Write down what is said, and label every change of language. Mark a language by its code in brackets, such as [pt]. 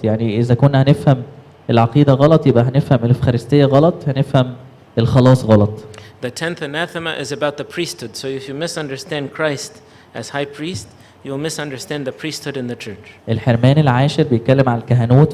[ar] يعني اذا كنا هنفهم العقيده غلط يبقى هنفهم الافخارستيه غلط، هنفهم الخلاص غلط. [en] The 10th anathema is about the priesthood. So if you misunderstand Christ as high priest, you will misunderstand the priesthood in the church. [ar] الحرمان العاشر بيتكلم عن الكهنوت.